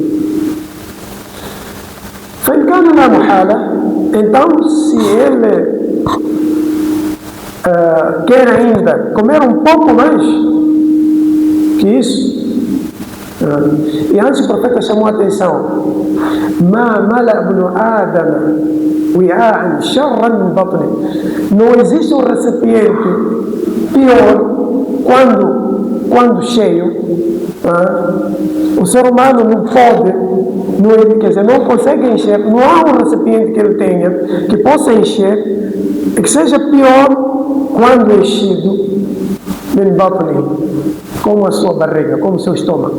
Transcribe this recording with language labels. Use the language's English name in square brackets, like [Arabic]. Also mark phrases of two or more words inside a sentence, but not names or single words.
[Portuguese] Então, se ele quer ainda comer um pouco mais que isso, e antes o profeta chamou a atenção: [Arabic] "ما ملأ ابن آدم وعاء شرا من بطني". [Portuguese] Não existe um recipiente pior quando cheio. O ser humano não pode, quer dizer, não consegue encher, não há um recipiente que ele tenha que possa encher e que seja pior quando enchido, [Arabic] من بطني, [Portuguese] como a sua barriga, como o seu estômago.